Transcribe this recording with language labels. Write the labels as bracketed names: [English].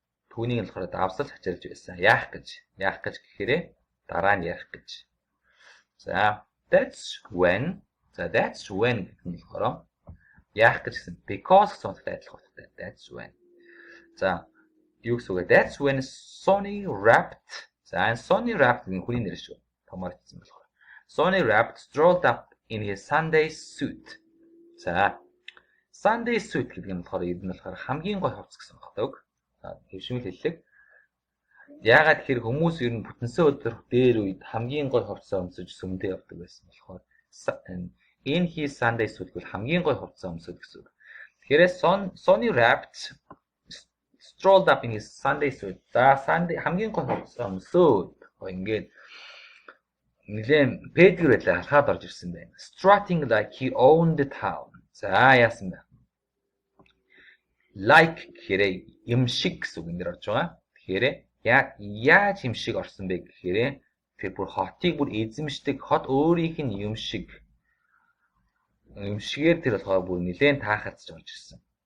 [Mongolian] Түүнийг болохоор давсал хачирж байсан. Яах гэж гэхээр дараа нь ярих гэж. За [English] that's when [Mongolian] гэдэг нь болохоор яах гэж гэсэн because гэсэн утгатай адилхан утгатай. [English] That's when. [Mongolian] За юу гэсэн үг вэ? [English] That's when Sonny rapped. [Mongolian] За Sonny rapped гэх хүний нэр шүү. Томор хэлсэн болохоор. [English] Sonny rapped strolled up in his Sunday suit. [Mongolian] За Sunday suit гэдэг нь болохоор энэ нь болохоор хамгийн гой хувцас гэсэн үг. Хэвшмэл хэллэг. Яагаад тэгэхээр хүмүүс ер нь бүтэнсэ өдөр дээр үед хамгийн гой хувцас өмсөж сүмдээ явдаг байсан болохоор [English] in his Sunday suit [Mongolian] гэвэл хамгийн гой хувцас өмсөд гэсэн үг. Тэгэхээр [English] Sonny rapped strolled up in his Sunday suit. [Mongolian] За Sunday хамгийн гой хувцас өмсөд ингээд нэлээд пэдгэр байлаа алхаад орж ирсэн байна. [English] Strutting like he owned the town. [Mongolian] За яасан бэ? Like гэхээр юм шиг гэсэн үг энэ орж байгаа. Тэгэхээр яаж юм шиг орсон бэ гэхээр тэр бүр хотыг бүр эзэмшдэг хот өөрийнх нь юм шиг юм шигээр тэр болохоор бүр нэлээд таахацж орж ирсэн.